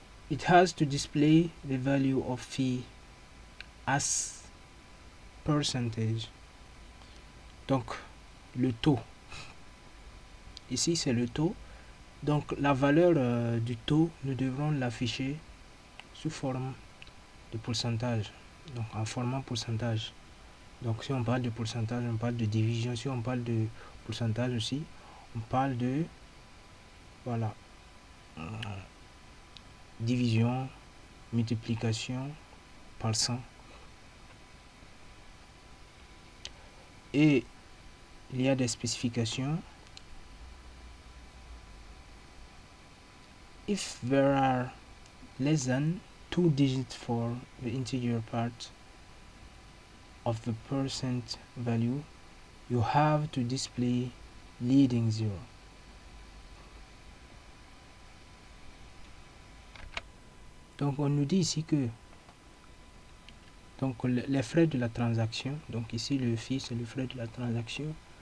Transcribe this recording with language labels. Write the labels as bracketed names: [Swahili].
[English] It has to display the value of fee as percentage, [French] donc le taux. Ici c'est le taux, donc la valeur du taux nous devrons l'afficher sous forme de pourcentage, donc en format pourcentage. Donc si on parle de pourcentage, on parle de division. Si on parle de pourcentage aussi, on parle de voilà division, multiplication par 100. Et il y a des spécifications. [English] If there are less than 2 digits for the integer part of the percent value, you have to display leading 0. [French] Donc on nous dit ici que donc les frais de la transaction, donc ici le fee c'est le frais de la transaction.